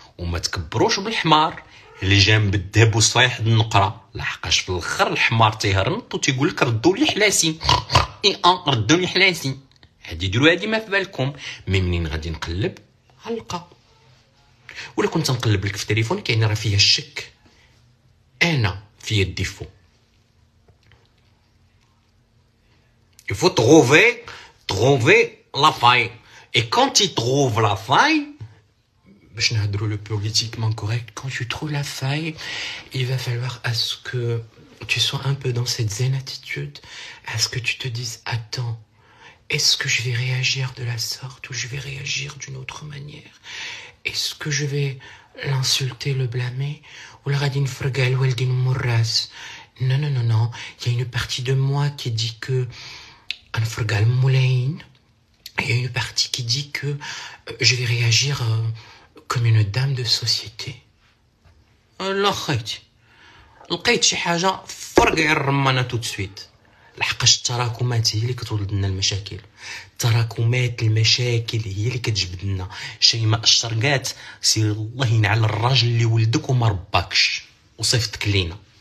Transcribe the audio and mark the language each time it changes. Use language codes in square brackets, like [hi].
[ar] وما تكبروش بالحمار اللي جنب الذهب والصايح النقره، لحقاش في الاخر الحمار تيهرنط وتيقول لك ردوا لي حلاسي. ردوا لي حلاسي. هادي ديروا هادي ما في بالكم. منين غادي نقلب غنلقى. ولا كنت نقلب لك في التليفون كاين راه فيها الشك، انا فيا الديفو. [fr] Il faut trouver la faille. Et quand tu trouves la faille, [ar] باش نهضروا [fr] le politiquement correct, quand tu trouves la faille, il va falloir à ce que tu sois un peu dans cette zen attitude, à ce que tu te dises attends, est-ce que je vais réagir de la sorte ou je vais réagir d'une autre manière? Est-ce que je vais l'insulter, le blâmer ou la [ar] غادي نفرقع الوالدين والراس؟ [fr] Non, non, non, non, il y a une partie de moi qui dit que [ar] نفرقع المولاين. [fr] Il y a une partie qui dit que je vais réagir comme une dame de société. [ar] لا خيتي لقيت شي حاجه فرقعي الرمانه تو سويت، لحقاش التراكمات هي اللي كتولد لنا المشاكل. تراكمات المشاكل هي اللي كتجبد لنا. شيماء الشرقات سير الله ينعل الراجل اللي ولدك وما رباكش وصيفطك لينا.